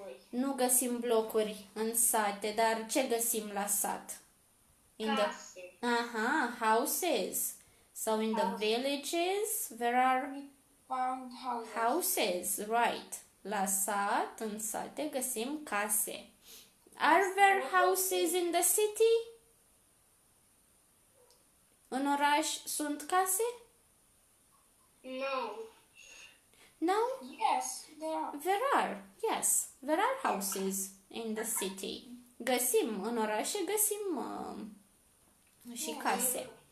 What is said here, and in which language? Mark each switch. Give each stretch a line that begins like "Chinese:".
Romanian: Nu găsim blocuri în sate, dar ce găsim la sat? Case.
English: Houses. So in the villages there are Found houses, right.
Romanian: La sat, în sate găsim case.
English: Are there houses in the city?
Romanian: În oraș sunt case?
English: No. No? Yes, there are. There are houses in the city.
Romanian: Găsim, în orașe găsim și case.